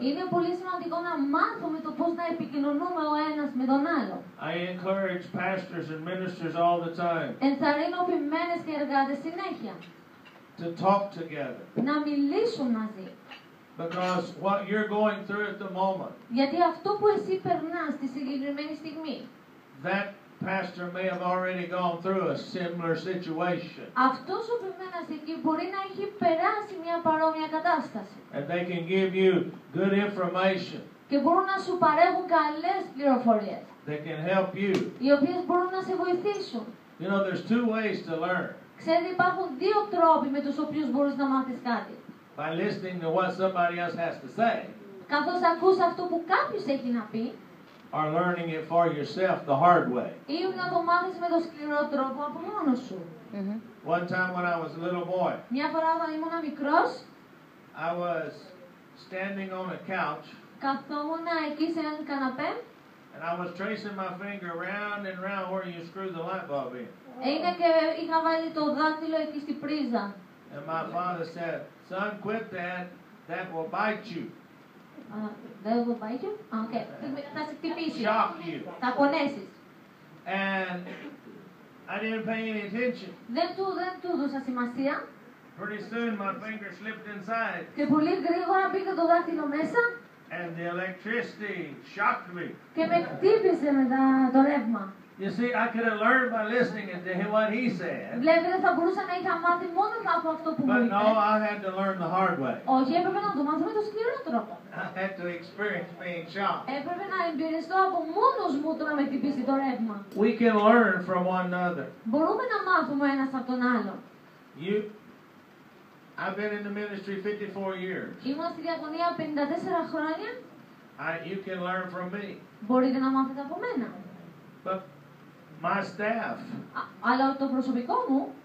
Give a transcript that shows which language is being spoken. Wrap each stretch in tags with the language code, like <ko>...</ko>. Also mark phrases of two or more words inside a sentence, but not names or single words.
<el>Είναι πολύ σημαντικό να μάθουμε το πώς να επικοινωνούμε ο ένας με τον άλλο.</el> <en>I encourage pastors and ministers all the time</en> <el>Ενθαρρύνω ποιμένες και εργάτες συνέχεια</el> <en>to talk together,</en> <el>να μιλήσουν μαζί.</el> <en>because what you're going through at the moment,</en> <el>Γιατί αυτό που εσύ περνάς στη συγκεκριμένη στιγμή,</el> <en>that pastor may have already gone through a similar situation,</en> <el>αυτός ο ποιμένας εκεί μπορεί να έχει περάσει μια παρόμοια κατάσταση.</el> <en>and they can give you good information</en> <el>Και μπορούν να σου παρέχουν καλές πληροφορίες,</el> <en>that can help you.</en> <el>οι οποίες μπορούν να σε βοηθήσουν.</el> <en>You know, there's two ways to learn:</en> <el>Ξέρετε, υπάρχουν δύο τρόποι με τους οποίους μπορείς να μάθεις κάτι.</el> <en>by listening to what somebody else has to say,</en> <el>Καθώς ακούς αυτό που κάποιος έχει να πει,</el> <en>or learning it for yourself the hard way.</en> <el>ή να το μάθεις με τον σκληρό τρόπο από μόνος σου.</el> <en>One time when I was a little boy,</en> <el>Μια φορά όταν ήμουν μικρός,</el> <en>I was standing on a couch</en> <el>καθόμουν εκεί σε έναν καναπέ,</el> <en>and I was tracing my finger round and round where you screw the light bulb in.</en> <el>είναι και είχα βάλει το δάχτυλο εκεί στη πρίζα.</el> <en>And my father said, "Son, quit that. That will bite you, Δεν will bite you?</en> <el>Οκ. Θα σε χτυπήσει.</el> <en>shock you."</en> <el>Θα πονέσεις.</el> <en>And I didn't pay any attention.</en> <el>Δεν του δώσα σημασία</el> <en>Pretty soon my finger slipped inside</en> <el>και πολύ γρήγορα μπήκε το δάχτυλο μέσα</el> <en>and the electricity shocked me.</en> <el>και με χτύπησε μετά το ρεύμα.</el> <en>You see, I could have learned by listening to what he said.</en> <el>Βλέπετε, θα μπορούσα να είχα μάθει μόνο από αυτό που μου</el> <en>But</en> <el>είπε.</el> <en>no, I had to learn the hard way.</en> <el>Όχι, έπρεπε να το μάθω με τον σκληρό τρόπο.</el> <en>I had to experience being shocked.</en> <el>Έπρεπε να εμπειριστώ από μόνος μου το να με χτυπήσει το ρεύμα.</el> <en>We can learn from one another.</en> <el>Μπορούμε να μάθουμε ένας από τον άλλο.</el> <en>I've been in the ministry 54 years.</en> <el>Ήμουν στη διακονία 54 χρόνια.</el> <en>You can learn from me.</en> <el>Μπορείτε να μάθετε από μένα.</el> <en>But my staff</en> <el>Αλλά το προσωπικό μου</el>